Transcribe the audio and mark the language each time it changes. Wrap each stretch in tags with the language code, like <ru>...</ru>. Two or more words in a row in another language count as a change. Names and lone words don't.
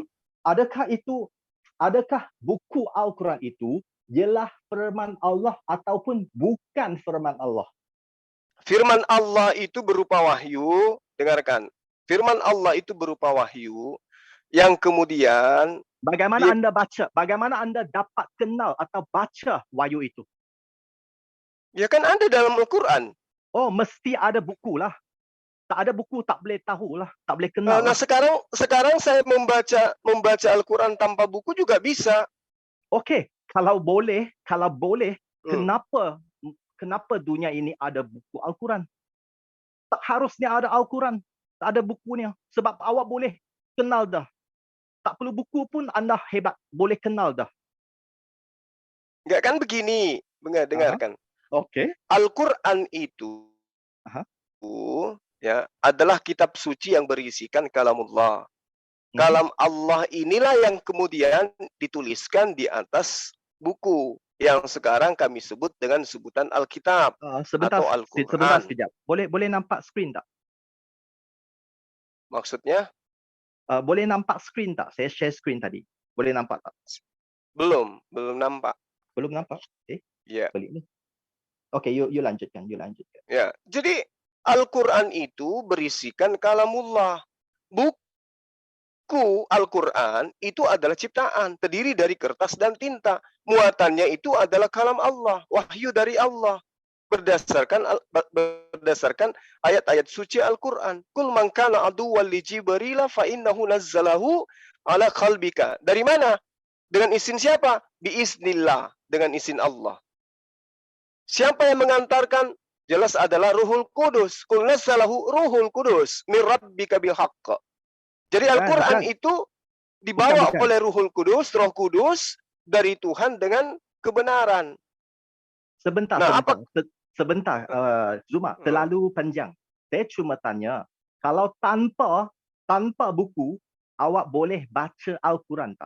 <ms>Jadi, adakah buku Al-Quran itu ialah firman Allah ataupun bukan firman Allah?</ms> <id>Firman Allah itu berupa wahyu. Dengarkan. Firman Allah itu berupa wahyu yang kemudian</id> <ms>Bagaimana dia, anda baca? Bagaimana anda dapat kenal atau baca wahyu itu?</ms> <id>ya kan ada dalam Al-Quran.</id> <ms>Oh, mesti ada buku lah. Tak ada buku, tak boleh tahu lah. Tak boleh kenal</ms> <id>Nah,</id> <ms>lah.</ms> <id>sekarang saya membaca Al-Quran tanpa buku juga bisa.</id> <ms>Okey, kalau boleh, Hmm. kenapa dunia ini ada buku Al-Quran? Tak harusnya ada Al-Quran. Tak ada bukunya. Sebab awak boleh kenal dah. Tak perlu buku pun anda hebat. Boleh kenal dah.</ms> <id>Enggak kan begini. Aha. Dengarkan.</id> <ms>Okey.</ms> <id>Al-Quran itu Aha. ya adalah kitab suci yang berisikan kalamullah. Mhm. Kalam Allah inilah yang kemudian dituliskan di atas buku yang sekarang kami sebut dengan sebutan Alkitab</id> <ms>Sebentar,</ms> <id>atau</id> <ms>sebentar</ms> <id>Al-Quran.</id> <ms>sekejap. Boleh nampak skrin tak? Maksudnya? Boleh nampak skrin tak? Saya share skrin tadi. Boleh nampak tak? Belum nampak. Belum nampak? Ya, Balik ni. Okey, you lanjutkan.</ms> <id>ya. Jadi Al-Quran itu berisikan kalamullah. Buku Al-Quran itu adalah ciptaan, terdiri dari kertas dan tinta. Muatannya itu adalah kalam Allah, wahyu dari Allah. Berdasarkan ayat-ayat suci Al-Quran.</id> <ar>قل من كان عدوا لجبريل فإنه نزله على قلبك.</ar> <id>Dari mana? Dengan izin siapa? Biiznillah, dengan izin Allah. Siapa yang mengantarkan? Jelas adalah Ruhul Kudus.</id> <ar>قل نزله روح القدس من ربك بالحق.</ar> <id>Jadi Al-Quran</id> <ms>Bukan.</ms> <id>itu</id> <ms>Bukan,</ms> <id>dibawa</id> <ms>bukan.</ms> <id>oleh Ruhul Kudus, Roh Kudus dari Tuhan dengan kebenaran.</id> <ms>Sebentar,</ms> <id>Nah, apa?</id> <ms>sebentar, Zuma, Hmm. terlalu panjang. Saya cuma tanya, kalau tanpa buku, awak boleh baca Al-Quran tak?</ms>